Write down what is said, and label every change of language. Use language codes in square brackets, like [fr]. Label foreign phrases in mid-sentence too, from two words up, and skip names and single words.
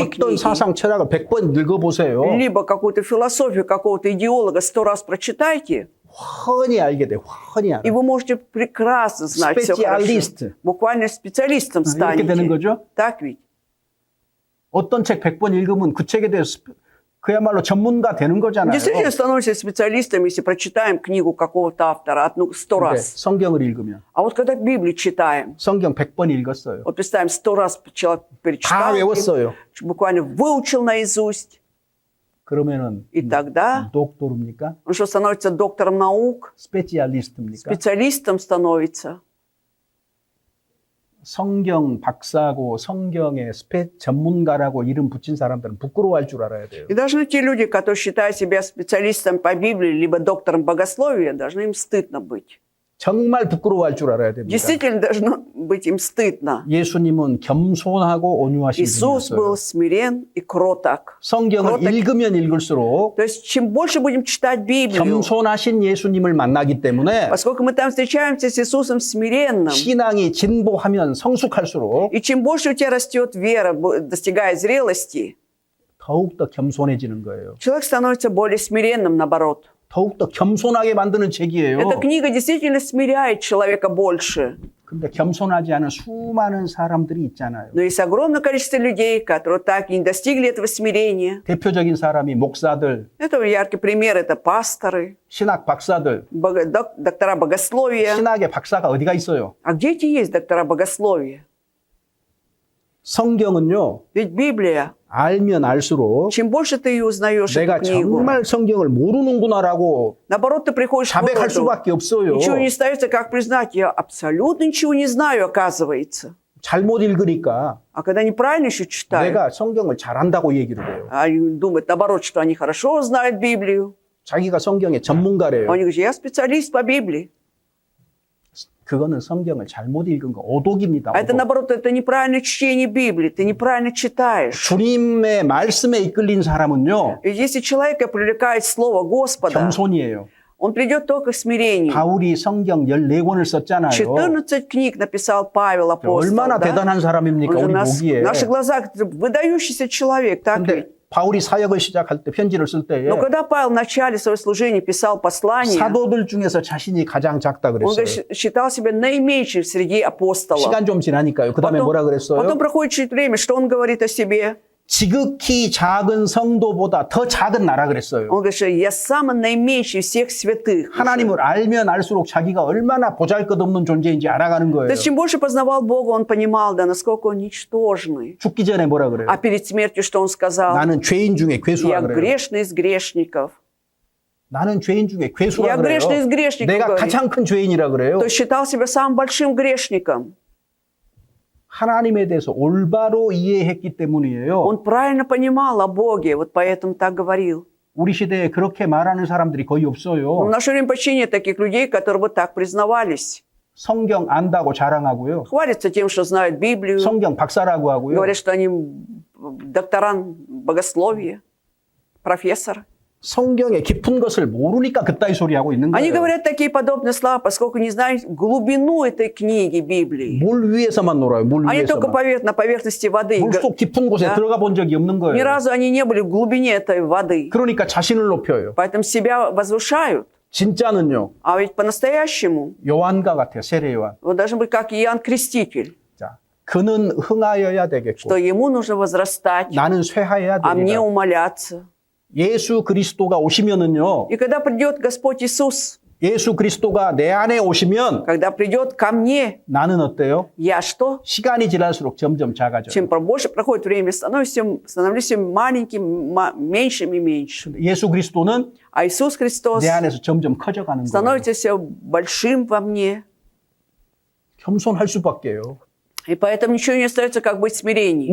[ko] 어떤 [ru] книги, [ko] 사상 철학을 100번 읽어보세요. [ru] либо какую-то философию какого-то идеолога 100 раз прочитайте. [ko] 훤히 알게 돼. 훤히 알아. [ru] И вы можете прекрасно знать все хорошо. Специалист. Буквально специалистом [ko] 이렇게 되는 [ru] станете. [ko] 거죠. [ru] Так ведь? [ko] 어떤 책 100번 읽으면 그 책에 대해서 그야말로 전문가 되는 거잖아요. [ru] Действительно становимся специалистом, если прочитаем книгу какого-то автора 100 [ko] 근데 [ru] раз. [ko] 성경을 읽으면 [ru] А вот когда Библию читаем, [ko] 성경 100번 읽었어요. [ru] вот представим, 100 раз человек [ko] 다 [ru] перечитал, [ko] 외웠어요. [ru] буквально выучил наизусть, [ko] 그러면은 [ru] и тогда [ko] 독도르입니까? [ru] он что, становится доктором наук, [ko] 스페셜리스트입니까? [ru] специалистом становится. [ko] 성경 박사고 성경의 전문가라고 이름 붙인 사람들은 부끄러워할 줄 알아야 돼요. [ru] И должны те люди, которые считают себя специалистом по Библии, либо доктором богословия, должны им стыдно быть. [ko] 정말 부끄러워할 줄 알아야 됩니다. [ru] Действительно должно быть им стыдно. [ko] 예수님은 겸손하고 온유하신 [ru] Иисус был [ko] 분이었어요. [ru] смирен и кроток. [ko] 성경을 [ru] кроток. [ko] 읽으면 읽을수록 [ru] То есть, чем больше будем читать Библию, [ko] 겸손하신 예수님을 만나기 때문에 [ru] поскольку мы там встречаемся с Иисусом смиренным, [ko] 신앙이 진보하면 성숙할수록 [ru] и чем больше у тебя растет вера, достигая зрелости, [ko] 더욱더 겸손해지는 거예요. [ru] человек становится более смиренным, наоборот. [ko] 더욱더 겸손하게 만드는 책이에요. [ru] Эта книга действительно смиряет человека больше. [ko] 근데 겸손하지 않은 수많은 사람들이 있잖아요. [ru] Но есть огромное количество людей, которые так и не достигли этого смирения. [ko] 대표적인 사람이 목사들, [ru] Это яркий пример, это пасторы, [ko] 신학 박사들. [ru] доктора богословия. [ko] 신학의 박사가 어디가 있어요? [ru] А где эти есть доктора богословия? [ko] 성경은요. [ru] Ведь Библия, [ko] 알면 알수록 [ru] чем больше ты ее узнаешь, [ko] 내가 [ru] эту книгу, [ko] 정말 성경을 모르는구나라고 [ru] наоборот, ты приходишь к [ko] 자백할 [ru] выводу, [ko] 수밖에 없어요. [ru] ничего не остается, как признать, я абсолютно ничего не знаю, оказывается. [ko] 잘못 읽으니까 [ru] А когда неправильно еще читают, [ko] 내가 성경을 잘한다고 얘기를 해요. [ru] они думают, наоборот, что они хорошо знают Библию. [ko] 자기가 성경의 전문가래요. [ru] Они говорят, я специалист по Библии. [ko] 그거는 성경을 잘못 읽은 거 오독입니다. [ru] А это, [ko] 오독. [ru] наоборот, это неправильное чтение Библии, ты неправильно читаешь. [ko] 주님의 말씀에 이끌린 사람은요. [ru] И если человека привлекает Слово Господа, [ko] 겸손이에요. [ru] он придет только к смирению. [ko] 바울이 성경 14권을 썼잖아요. [ru] 14 книг написал Павел апостол. [ko] 얼마나 [ru] да? [ko] 대단한 사람입니까? [ru] Он же [ko] 우리 [ru] в [ko] 보기에. [ru] наших глазах выдающийся человек, так ведь? [ko] 근데 바울이 사역을 시작할 때 편지를 쓸 때에 [ru] Но когда Павел в начале своего служения писал послание, [ko] 사도들 중에서 자신이 가장 작다 [ru] он [ko] 그랬어요. [ru] считал себя наименьшим среди апостолов. [ko] 시간 좀 지나니까요. 그 다음에 뭐라 그랬어요? [ru] потом проходит чуть время, что он говорит о себе? [ko] 지극히 작은 성도보다 더 작은 나라 그랬어요. [ru] Он говорит, что я самый наименьший всех святых. [ko] 하나님을 알면 알수록 자기가 얼마나 보잘것없는 존재인지 알아가는 [ru] То [ko] 거예요. [ru] есть, чем больше познавал Бога, он понимал, да, насколько он ничтожный. [ko] 죽기 전에 뭐라 그래요? [ru] А перед смертью что он сказал? [ko] 나는 죄인 중에 괴수라 [ru] Я [ko] 그래요. [ru] грешный из грешников. [ko] 나는 죄인 중에 괴수라 [ru] Я [ko] 그래요. [ru] грешный из грешников, [ko] 내가 [ru] говорит. [ko] 가장 큰 죄인이라 그래요. [ru] То есть, считал себя самым большим грешником. [ko] 하나님에 대해서 올바로 이해했기 때문이에요. [ru] Он правильно понимал о Боге, вот поэтому так говорил. [ko] 우리 시대에 그렇게 말하는 사람들이 거의 [ru] В [ko] 없어요. [ru] наше время почти нет таких людей, которые бы так признавались. [ko] 성경 안다고 자랑하고요. [ru] Хвалятся тем, что знают Библию, [ko] 성경 박사라고 하고요. [ru] говорят, что они доктора богословия, профессор. [ko] 성경의 깊은 것을 모르니까 그따위 소리 하고 있는 [ru] Они [ko] 거예요. [ru] говорят такие подобные слова, поскольку не знают глубину этой книги Библии. [ko] 물 위에서만 놀아요. 물 [ru] Они только [ko] 위에서만. [ru] на поверхности воды. [ko] 물속 깊은 곳에 [ru] Да. [ko] 들어가 본 적이 없는 [ru] Ни [ko] 거예요. [ru] разу они не были в глубине этой воды. [ko] 그러니까 자신을 높여요. [ru] Поэтому себя возвышают. [ko] 진짜는요. [ru] А ведь по-настоящему [ko] 요한과 같아요. 세례 요한. [ru] он должен быть как Иоанн Креститель, [ko] 자, 그는 흥하여야 되겠고 [ru] что ему нужно возрастать, [ko] 나는 쇠하여야 [ru] а мне [ko] 되리라. [ru] умоляться. [ko] 예수 그리스도가 오시면은요. [ru] И когда придет Господь Иисус, [ko] 예수 그리스도가 내 안에 오시면 [ru] когда придет ко мне, [ko] 나는 어때요? [ru] я что? [ko] 시간이 지날수록 점점 작아져요. [ru] Чем больше проходит время, становлюсь все маленьким, меньшим и меньшим. [ko] 예수 그리스도는 [ru] А Иисус Христос [ko] 내 안에서 점점 커져가는 거예요. [ru] становится все большим во мне. [ko] 겸손할 수밖에요. [ru] И поэтому ничего не остается, как быть смирением.